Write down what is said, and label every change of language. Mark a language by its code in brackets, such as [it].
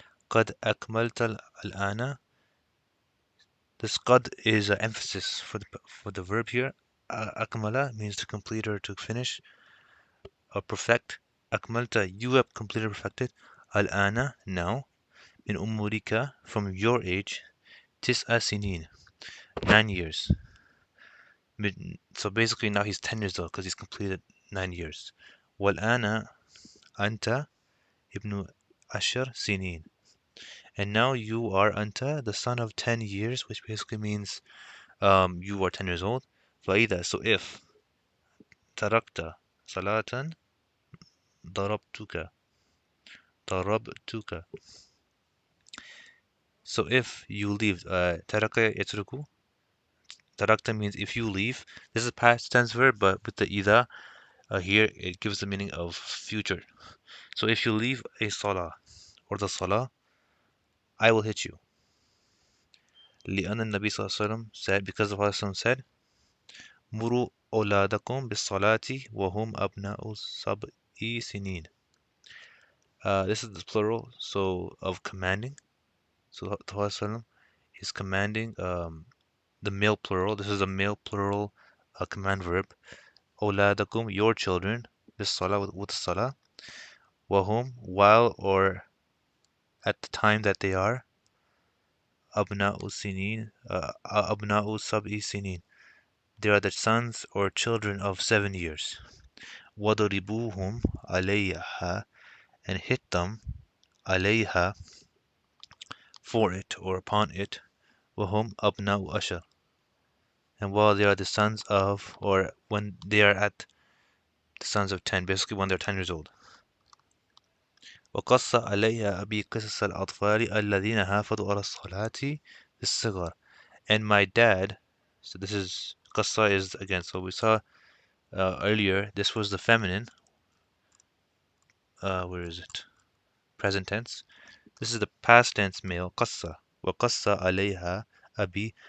[ar] قد أكملت الآن, [en] this قد is emphasis for the verb here. أكمل means to complete or to finish or perfect. أكملت, you have completed or perfected. [ar] الآن, now. من أمورك, [en] from your age. [ar] تسع سنين, [en] 9 years. So basically now he's 10 years old because he's completed 9 years. [ar] والآن أنت ابن 10 سنين. [en] And now you are أنت, the son of 10 years, which basically means you are 10 years old. [ar] فإذا, [en] so if [ar] تركت صلاة ضربتك. ضربتك. [en] So if you leave, [ar] ترك يترك. تركت [en] means if you leave. This is a past tense verb, but with the إذا here it gives the meaning of future. So if you leave a salah or the salah, I will hit you. [ar] لأن النبي صلى الله عليه وسلم [en] said, because the Prophet said, [ar] مروا أولادكم بالصلاة وهم أبناء 7 سنين. [en] This is the plural, so of commanding. So the Prophet is commanding the male plural. This is a male plural command verb. أولادكم, your children, بالصلاة, with salah. وهم, while or at the time that they are. [ar] أبناء سنين, أبناء 7 سنين. [en] They are the sons or children of 7 years. [ar] وَضَرِبُوهُمْ عَلَيْهَا, [en] and hit them, عليها, for it or upon it. [ar] وَهُمْ أَبْنَاءُ عَشَرٍ, [en] and while they are the sons of, or when they are at the sons of 10, basically when they're 10 years old. [ar] وقص علي أبي قصص الأطفال الذين حافظوا على الصلاة بالصغر. [en] And my dad, so this is, قصة is, again, so we saw earlier, this was the feminine, where is it? Present tense. This is the past tense male, قصة. [ar] وقص عليها أبي.